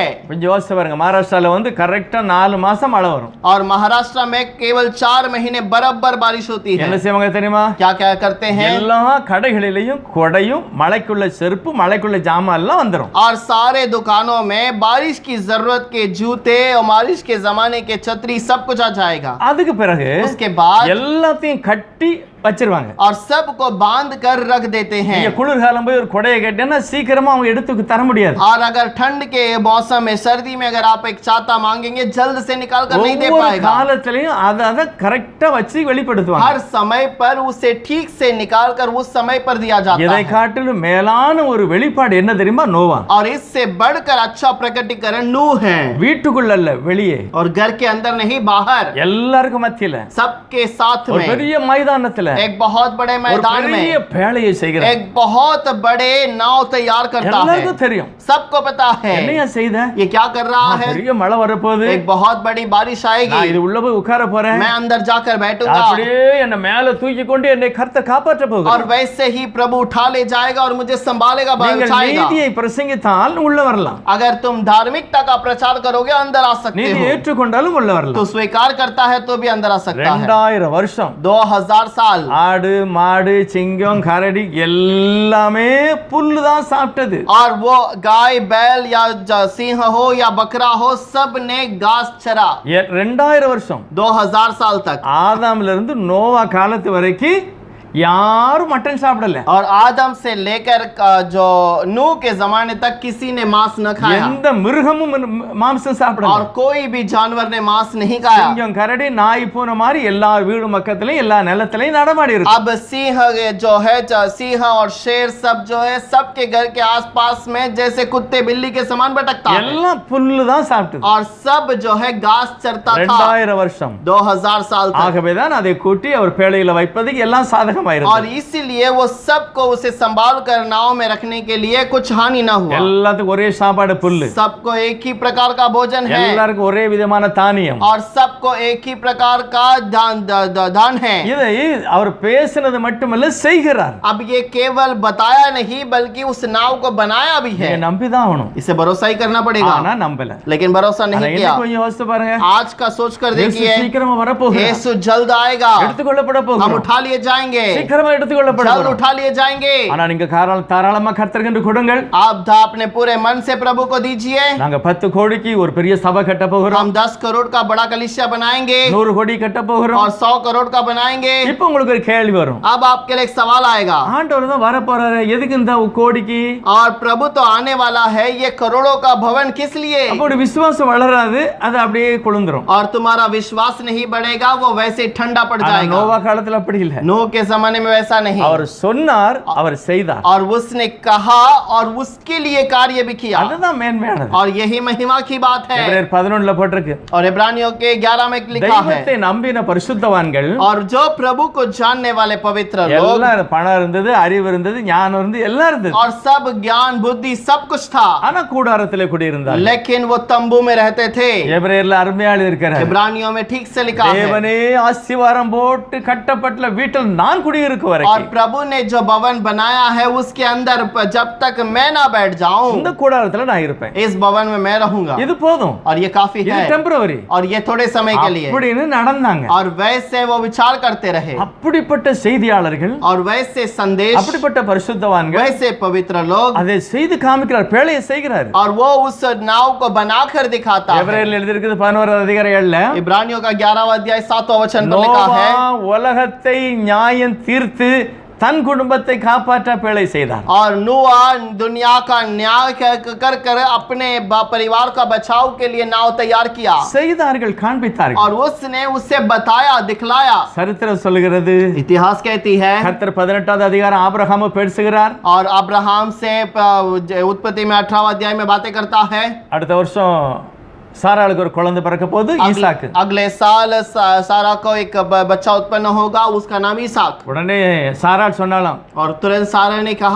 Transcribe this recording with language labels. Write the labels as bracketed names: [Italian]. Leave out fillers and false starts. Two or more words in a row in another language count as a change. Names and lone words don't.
[Tamil] கொஞ்சம் யோசிச்சு பாருங்க, மகாராஷ்டிரால வந்து கரெக்டா 4 மாசம் மழை வரும். [Hindi] और महाराष्ट्र में केवल 4 महीने बराबर बारिश होती है. [Tamil] என்ன செய்வாங்க தெரியுமா? [Hindi] क्या क्या करते हैं? [Tamil] எல்லா கடைகளிலேயும் கொடையும் மழைக்குள்ள செருப்பு மழைக்குள்ள ஜாமான் எல்லாம் வந்துரும். [Hindi] और सारे दुकानों में बारिश की जरूरत के जूते और बारिश के जमाने के छतरी सब कुछ आ जाएगा. [Tamil] அதுக்கு பிறகு [Hindi] उसके बाद [Tamil] எல்லாத்தையும் கட்டி வச்சிருவாங்க. [Hindi] और सबको बांध कर रख देते हैं. [Tamil] நீங்க குளிர்காலம் போய் ஒரு கொடையை கட்டினா சீக்கிரமா அவங்க எடுத்து தர முடியாது. [Hindi] और अगर ठंड के मौसम में, सर्दी में अगर आप एक छाता मांगेंगे, जल्द से निकाल कर नहीं दे [Tamil] ஒவ்வொரு [Hindi] पाएगा. [Tamil] காலத்திலையும் அத கரெக்டா வச்சு வெளிப்படுத்துவாங்க. [Hindi] हर समय पर उसे ठीक से निकाल कर उस समय पर दिया जाता [Tamil] இதை [Hindi] है. [Tamil] காட்டிலும் மேலான ஒரு வெளிப்பாடு என்ன தெரியுமா? நோவா. [Hindi] और इससे बढ़कर अच्छा प्रकटीकरण नूह है. [Tamil] வீட்டுக்குள்ள அல்ல, வெளியே, [Hindi] और घर के अंदर नहीं, बाहर, [Tamil] எல்லாருக்கும் மத்தியில, [Hindi] सबके साथ [Tamil] ஒரு [Hindi] में, [Tamil] பெரிய மைதானத்துல [Hindi] एक बहुत बड़े [Tamil] ஒரு [Hindi] मैदान [Tamil] பெரிய [Hindi] में [Tamil] பேழையை செய்கிறார். [Hindi] एक बहुत बड़े नाव तैयार करता है. [Tamil] எல்லாருக்கும் தெரியும். [Hindi] सबको पता है [Tamil] என்னையா செய்த? [Hindi] ये क्या कर रहा है. [Tamil] பெரிய மழை வரப்போகுது, [Hindi] एक बहुत बड़ी बारिश [Tamil] நான் [Hindi] आएगी, [Tamil] இது உள்ள போய் உட்கார போறேன், [Hindi] मैं अंदर जाकर बैठूंगा, [Tamil] அப்படியே என்ன மேல தூக்கி கொண்டு என்னை கர்த்தர் காப்பாற்ற [Hindi] और [Tamil] போகிறார். [Hindi] वैसे ही प्रभु उठा ले जाएगा और मुझे संभालेगा, [Tamil] நீங்கள் [Hindi] बचाएगा. [Tamil] நீதியை பிரசங்கித்தால் உள்ள வரலாம், [Hindi] अगर तुम धार्मिकता का प्रचार करोगे अंदर आ सकते [Tamil] நீதி [Hindi] हो. [Tamil] ஏற்றுக்கொண்டாலும் உள்ள [Hindi] तो [Tamil] வரலாம். [Hindi] स्वीकार करता है तो भी अंदर आ सकता है. [Tamil] 2000 வருஷம் [Hindi] 2000 साल [Tamil] ஆடு மாடு சிங்கம் கரடி எல்லாமே புல்லு தான் சாப்பிட்டது. [Hindi] और वो गाय बैल या सिंह हो या बकरा हो, सब ने घास चरा. [Tamil] 2000 வருஷம் [Hindi] 2000 साल तक. [Tamil] ஆதாம்ல இருந்து நோவா காலத்து வரைக்கும் யாரும் மட்டன் சாப்பிடல. [Hindi] और आदम से लेकर जो नूह के जमाने तक किसी ने मांस न खाया, [Tamil] எந்த மிருகமும் மாംசம் சாப்பிடல. [Hindi] और कोई भी जानवर ने मांस नहीं खाया. [Tamil] சிங்கம் கரடி நாய் பூனை மாதிரி எல்லா வீடு பக்கத்துலயும் எல்லா நிலத்திலையும் நடமாடி இருக்கு. [Hindi] अब सिंह जो है, सिंह और शेर सब जो है, सबके घर के आसपास में जैसे कुत्ते बिल्ली के समान भटकता है, [Tamil] எல்லாம் புல்லு தான் சாப்பிட்டது. [Hindi] और सब जो है घास चरता था. [Tamil] 2000 வருஷம் [Hindi] 2000 साल तक. [Tamil] ஆகவேதான் அதை கூட்டி அவர் பேழையில வைப்பதுக்கு எல்லாம் சாதகமா [Hindi] और [Tamil] இருந்தது. [Hindi] इसीलिए वो सबको उसे संभाल कर नाव में रखने के लिए कुछ हानि ना हुआ. [Tamil] எல்லாத்துக்கும் ஒரே சாப்பாடு புல்லு, [Hindi] सबको एक ही प्रकार का भोजन है, [Tamil] எல்லாருக்கும் ஒரே விதமான தானியம். [Hindi] और सबको एक ही प्रकार का दान है. [Tamil] இதை அவர் பேசினது மட்டுமல்ல செய்கிறார். [Hindi] अब ये केवल बताया नहीं बल्कि उस नाव को बनाया भी है. [Tamil] நீங்க நம்பிதான் ஆகணும். [Hindi] इसे भरोसा ही करना पड़ेगा. [Tamil] ஆனா நம்பல. [Hindi] लेकिन भरोसा [Tamil] ஆனா [Hindi] नहीं [Tamil] இன்னும் [Hindi] किया. [Tamil] கொஞ்சம் யோசிச்சு பாருங்க, [Hindi] आज का सोच कर [Tamil] இயேசு [Hindi] देखिए, [Tamil] சீக்கிரமா வரப்போகிறார், [Hindi] यीशु जल्द आएगा, [Tamil] எடுத்துக்கொள்ளப்பட [Hindi] हम [Tamil] போகிறோம், [Hindi] उठा लिए जाएंगे, [Tamil] சீக்கிரமா எடுத்துக்கொள்ளப்பட [Hindi] जल्द [Tamil] போகிறோம். [Hindi] उठा लिए जाएंगे. [Tamil] ஆனா நீங்க தாராளமா கர்த்தருக்கு கொடுங்கள். [Hindi] आप अपने पूरे मन से प्रभु को दीजिए. [Tamil] நாங்க 10 கோடிக்கு ஒரு பெரிய சபை கட்ட போகிறோம், [Hindi] हम 10 करोड़ का बड़ा कलीसिया बनाएंगे [Tamil] 100 கோடி கட்ட போகிறோம். [Hindi] और 100 करोड़ का बनाएंगे. [Tamil] இப்போ உங்களுக்கு ஒரு கேள்வி வரும், [Hindi] अब आपके लिए एक सवाल आएगा, [Tamil] ஆண்டவர் தான் வர போறாரு, எதுக்கு இந்த கோடிக்கு? [Hindi] और प्रभु तो आने वाला है, ये करोड़ों का भवन किस लिए? [Tamil] அப்படி விசுவாசம் வளராது, அது அப்படியே குளிந்துரும். [Hindi] और तुम्हारा विश्वास नहीं बढ़ेगा, वो वैसे ठंडा पड़ [Tamil] ஆனா [Hindi] जाएगा. [Tamil] நோவா காலத்துல அப்படி இல்ல. [Hindi] नूह के जमाने में वैसा नहीं। [Tamil] அவர் சொன்னார், அவர் செய்தார். [Hindi] और उसने कहा और उसके लिए कार्य भी किया, [Tamil] அதுதான் மேன்மையானது. [Hindi] और यही महिमा की बात है। [Tamil] எபிரேயர் 11ல போட்டிருக்கு. [Hindi] और इब्रानियों के 11 में लिखा है, [Tamil] தெய்வத்தை நம்பின பரிசுத்தவான்கள், [Hindi] और जो प्रभु को जानने वाले पवित्र लोग, [Tamil] எல்லாம் பணம் இருந்தது, அறிவு இருந்தது, ஞானம் இருந்தது, எல்லாம் இருந்தது. [Hindi] और सब ज्ञान बुद्धि सब कुछ था, [Tamil] ஆனா கூடாரத்திலே குடியிருந்தார். [Hindi] लेकिन वो तंबू में रहते थे। [Tamil] எபிரேயர்ல அருமையா எழுதியிருக்கிறார். [Hindi] इब्रानियों में ठीक से लिखा है, [Tamil] தேவனே ஆசீர்வாதம் போட்டு கட்டப்பட்ட வீட்டில் நான் குடியிருக்க [Hindi] और [Tamil] வரைக்கும் [Hindi] प्रभु ने जो भवन बनाया है उसके अंदर जब तक मैं ना बैठ जाऊं, [Tamil] இந்த கூடாரத்துல நான் இருப்பேன். [Hindi] इस भवन में मैं रहूंगा। [Tamil] இது போதும், [Hindi] और ये काफी [Tamil] இது [Hindi] है, [Tamil] டெம்பரவரி. [Hindi] और ये थोड़े समय के लिए। [Tamil] அப்படின்னு நடந்தாங்க. [Hindi] और वैसे वो विचार करते रहे, [Tamil] அப்படிப்பட்ட செய்தியாளர்கள், [Hindi] और वैसे संदेश, [Tamil] அப்படிப்பட்ட பரிசுத்தவான்கள் [Hindi] वैसे पवित्र लोग, [Tamil] அதை செய்து காமிக்கிறார், பேழையை செய்கிறார். [Hindi] और वो उस नाव को बनाकर दिखाता है। [Tamil] எபிரேயர்ல எழுதியிருக்குது 11வது அதிகாரம்ல, [Hindi] इब्रानियों का 11वां अध्याय 7वां वचन पर लिखा है, [Tamil] நோவா உலகத்தை நியாயம் தீர்த்து தன் குடும்பத்தை காப்பாற்ற பேழை செய்தார். [Hindi] और नूआ दुनिया का न्याय कर कर अपने परिवार का बचाव के लिए नाव तैयार किया, [Tamil] செய்தார்கள், காண்பித்தார்கள். [Hindi] और उसने उसे बताया, दिखलाया। [Tamil] சரித்திரம் சொல்லுகிறது, [Hindi] इतिहास कहती है, [Tamil] கர்த்தர் 18வது அதிகாரம் ஆபிரகாமை பேசுகிறார். [Hindi] और अब्राहम से उत्पत्ति में 18वां अध्याय में बातें करता है। [Tamil] அடுத்த வருஷம் சாராளுக்கு ஒரு குழந்தை பிறக்க போகுது, ஈசாக்கு. [Hindi] अगले साल सारा को एक बच्चा उत्पन्न होगा, उसका नाम ईसाक। [Tamil] உடனே சாராள் சொன்னாலாம், [Hindi] और तुरंत सारा ने कहा,